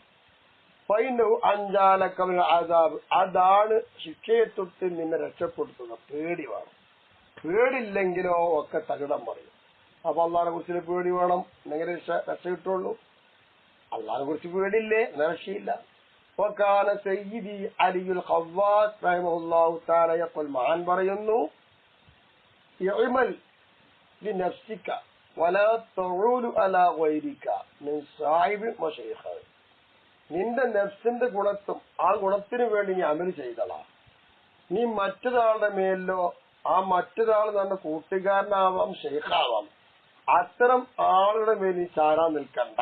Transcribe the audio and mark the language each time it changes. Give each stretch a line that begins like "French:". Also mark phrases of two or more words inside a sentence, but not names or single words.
Arabic: فإنه أنجاك من العذاب,
Malayalam: അതാണ് ശിക്ഷയെ തൊട്ട് നിന്നെ രക്ഷപ്പെടുത്തുക. പേടി വേണം. പേടില്ലെങ്കിലോ ഒക്കെ തകിടം പറയും. അപ്പൊ അള്ളാഹിനെ കുറിച്ച് പേടി വേണം, എന്നെങ്ങനെ രക്ഷ കിട്ടുള്ളൂ. അള്ളാഹിനെ കുറിച്ച് പേടിയില്ലേ രക്ഷയില്ല.
Arabic: وكان سيدي علي الخواص رحمه الله تعالى يقول
Malayalam: മഹാൻ പറയുന്നു
Arabic: اعمل لنفسك ولا تعول على غيرك من صاحب ومشيخة.
Malayalam: നിന്റെ നഫ്സിന്റെ ഗുണത്തും ആ ഗുണത്തിനു വേണ്ടി നീ അമൽ ചെയ്തളാ. നീ മറ്റൊരാളുടെ മേലിലോ ആ മറ്റൊരാൾ നമ്മുടെ കൂട്ടുകാരനാവാം ഷെയ്ഖാവാം അത്തരം ആളുടെ മേൽ നീ ചാരാൻ നിൽക്കണ്ട.